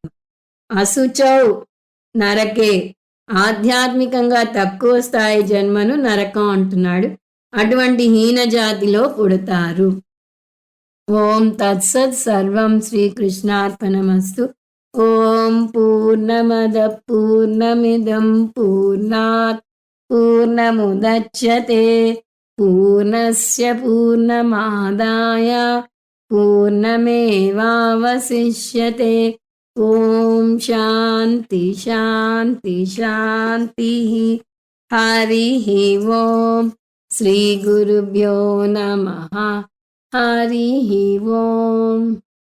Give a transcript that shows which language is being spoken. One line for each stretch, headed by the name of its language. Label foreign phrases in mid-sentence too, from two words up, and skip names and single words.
Sanskrit: అశుచౌ నరకే,
Telugu: ఆధ్యాత్మికంగా తక్కువ స్థాయి జన్మను నరకం అంటున్నాడు. అటువంటి హీన జాతిలో పుడతారు.
Sanskrit: ఓం తత్సత్. సర్వం శ్రీకృష్ణార్పణమస్తు. ఓం పూర్ణమద పూర్ణమిదం పూర్ణాత్ పూర్ణముదచ్యతే పూర్ణస్య పూర్ణమాదాయ పూర్ణమేవావశిష్యతే. ఓం శాంతి శాంతి శాంతి. హరి ఓం. శ్రీ గురుభ్యో నమః. హరి ఓం.